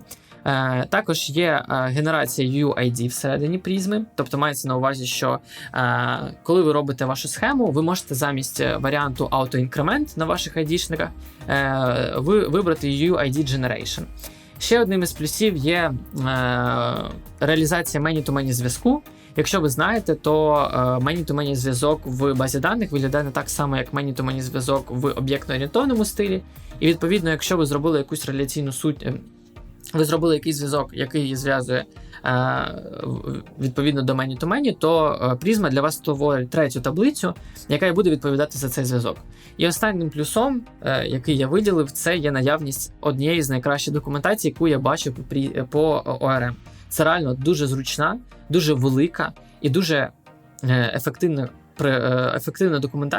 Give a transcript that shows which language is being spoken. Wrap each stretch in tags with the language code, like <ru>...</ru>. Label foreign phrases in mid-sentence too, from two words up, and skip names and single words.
<uk>Також є генерація UUID всередині Prisma, тобто мається на увазі, що коли ви робите вашу схему, ви можете замість варіанту auto-increment на ваших ID-шниках вибрати</uk> <en>UUID Generation.</en> <uk>Ще одним із плюсів є реалізація many-to-many зв'язку. Якщо ви знаєте, то many-to-many зв'язок в базі даних виглядає не так само, як many-to-many зв'язок в об'єктно-орієнтовному стилі. І відповідно, якщо ви зробили якусь реляційну суть, ви зробили якийсь зв'язок, який зв'язує відповідно до many-to-many, то Prisma для вас створить третю таблицю, яка і буде відповідати за цей зв'язок. І останнім плюсом, який я виділив, це є наявність однієї з найкращих документацій, яку я бачив по ORM. Це реально дуже зручна, дуже велика і дуже ефективна документація.</uk>